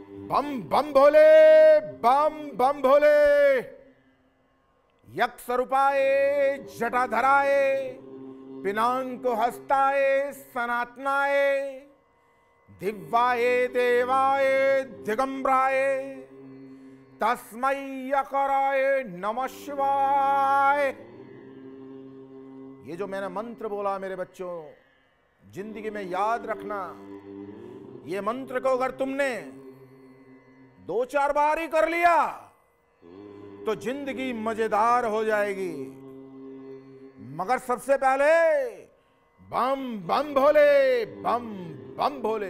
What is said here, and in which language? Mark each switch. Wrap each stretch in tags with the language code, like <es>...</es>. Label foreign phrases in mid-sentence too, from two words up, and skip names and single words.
<hi>बम बम भोले, बम बम भोले।</hi> <sa>यक्ष स्वरूपाय जटाधराय पिनाको हस्ताय सनातनाय दिव्याय देवाय दिगंबराय तस्मै यकाराय नमः शिवाय।</sa> <hi>ये जो मैंने मंत्र बोला मेरे बच्चों, जिंदगी में याद रखना। ये मंत्र को अगर तुमने 2-4 बार ही कर लिया तो जिंदगी मजेदार हो जाएगी। मगर सबसे पहले बम बम भोले, बम बम भोले।</hi>